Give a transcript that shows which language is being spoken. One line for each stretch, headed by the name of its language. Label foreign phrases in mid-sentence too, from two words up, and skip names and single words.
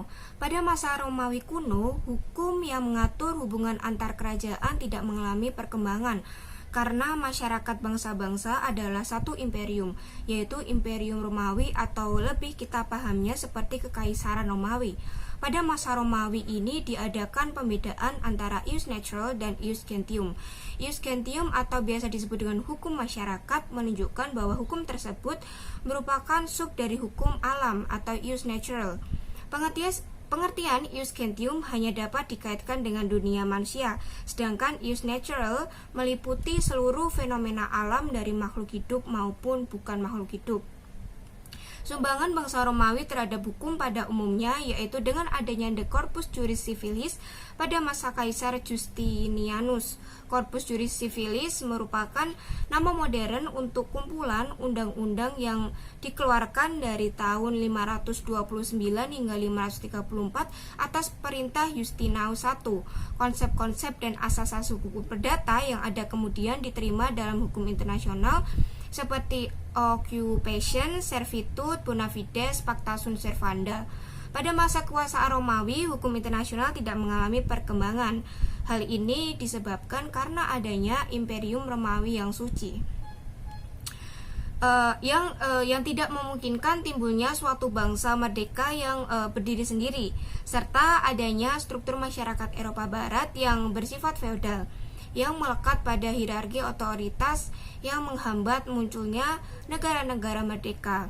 Indonesian: Pada masa Romawi kuno, hukum yang mengatur hubungan antar kerajaan tidak mengalami perkembangan karena masyarakat bangsa-bangsa adalah satu imperium, yaitu Imperium Romawi atau lebih kita pahamnya seperti Kekaisaran Romawi. Pada masa Romawi ini diadakan pembedaan antara
Latin: ius natural
Indonesian: dan
Latin: ius gentium. Ius gentium
Indonesian: atau biasa disebut dengan hukum masyarakat menunjukkan bahwa hukum tersebut merupakan sub dari hukum alam atau
Latin: ius natural.
Indonesian: Pengertian
Latin: ius gentium
Indonesian: hanya dapat dikaitkan dengan dunia manusia, sedangkan
Latin: ius natural
Indonesian: meliputi seluruh fenomena alam dari makhluk hidup maupun bukan makhluk hidup. Sumbangan bangsa Romawi terhadap hukum pada umumnya yaitu dengan adanya The Corpus Juris Civilis pada masa Kaisar Justinianus. Corpus Juris Civilis merupakan nama modern untuk kumpulan undang-undang yang dikeluarkan dari tahun 529 hingga 534 atas perintah Justinus I. Konsep-konsep dan asas-asas hukum perdata yang ada kemudian diterima dalam hukum internasional seperti occupation,
Latin: servitude, bona fides, pacta sunt servanda.
Indonesian: Pada masa kekuasaan Romawi, hukum internasional tidak mengalami perkembangan. Hal ini disebabkan karena adanya Imperium Romawi yang suci, yang tidak memungkinkan timbulnya suatu bangsa merdeka yang berdiri sendiri, serta adanya struktur masyarakat Eropa Barat yang bersifat feodal, yang melekat pada hierarki otoritas yang menghambat munculnya negara-negara merdeka.